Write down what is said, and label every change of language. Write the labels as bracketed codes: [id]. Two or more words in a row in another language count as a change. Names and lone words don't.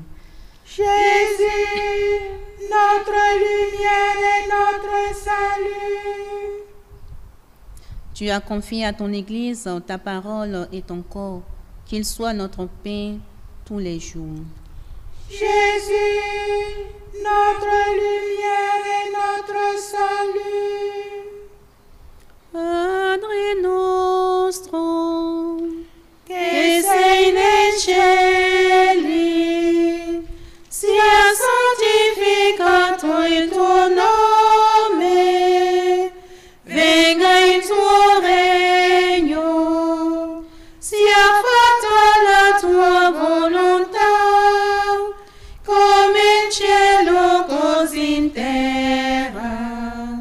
[fr] Jésus, notre lumière et notre salut. Tu as confié à ton Église ta parole et ton corps, qu'il soit notre pain tous les jours. Jésus, notre lumière et notre salut. [it] Padre nostro, che sei nei cieli, sia santificato il tuo nome, venga il tuo regno, sia fatta la tua volontà, come in cielo così in terra.